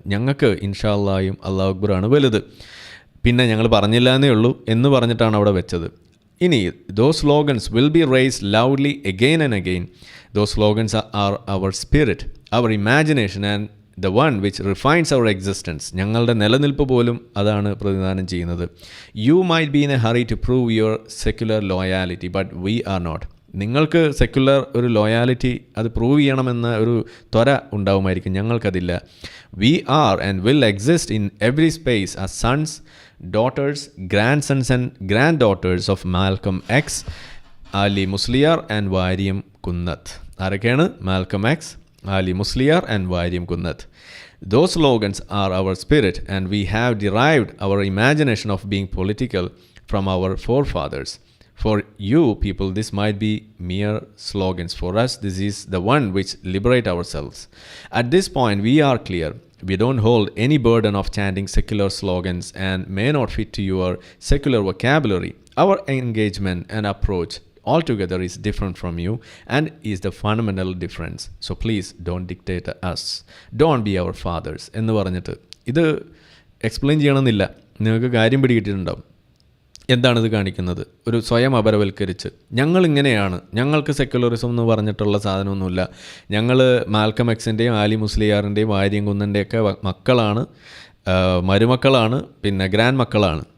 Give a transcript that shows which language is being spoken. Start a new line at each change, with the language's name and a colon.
Malayalam: ഞങ്ങൾക്ക് ഇൻഷാ അല്ലാഹും അല്ലാഹു അക്ബറാണ് വലുത്. പിന്നെ ഞങ്ങൾ പറഞ്ഞില്ല എന്നേ ഉള്ളൂ എന്ന് പറഞ്ഞിട്ടാണ് അവിടെ വെച്ചത്.
English: ഇനി those slogans will be raised loudly again and again. Those slogans are our spirit, our imagination and the one which refines our existence.
Malayalam: ഞങ്ങളുടെ നിലനിൽപ്പ് പോലും അതാണ് പ്രതിനിധാനം ചെയ്യുന്നത്.
English: You might be in a hurry to prove your secular loyalty, but we are not.
Malayalam: നിങ്ങൾക്ക് secular ഒരു loyalty അത് prove ചെയ്യണമെന്ന ഒരു ത്വര ഉണ്ടാവുമായിരിക്കും, ഞങ്ങൾക്കതില്ല.
English: We are and will exist in every space as sons, daughters, grandsons and granddaughters of Malcolm X, Ali Musliar and Variam Kunnath.
Malayalam: ആരൊക്കെയാണ്?
English: Malcolm X, Ali Musliar and Variam Kunnath. Those slogans are our spirit and we have derived our imagination of being political from our forefathers. For you people, this might be mere slogans. For us, this is the one which liberate ourselves. At this point, we are clear. We don't hold any burden of chanting secular slogans and may not fit to your secular vocabulary. Our engagement and approach altogether is different from you and is the fundamental difference. So please don't dictate us. Don't be our fathers.
Malayalam: എന്ന് പറഞ്ഞിട്ട് ഇത് explain ചെയ്യണമെന്നില്ല, നിങ്ങൾക്ക് കാര്യം പിടികിട്ടിട്ടുണ്ടാവും. എന്താണിത് കാണിക്കുന്നത്? ഒരു സ്വയം അപരവൽക്കരിച്ച് ഞങ്ങളിങ്ങനെയാണ്, ഞങ്ങൾക്ക് സെക്യുലറിസം എന്ന് പറഞ്ഞിട്ടുള്ള സാധനമൊന്നുമില്ല, ഞങ്ങൾ മാൽക്കം എക്സിൻ്റെയും ആലി മുസ്ലിയാറിൻ്റെയും വാര്യം കുന്നൻ്റെയൊക്കെ മക്കളാണ്, മരുമക്കളാണ്, പിന്നെ ഗ്രാൻഡ് മക്കളാണ്.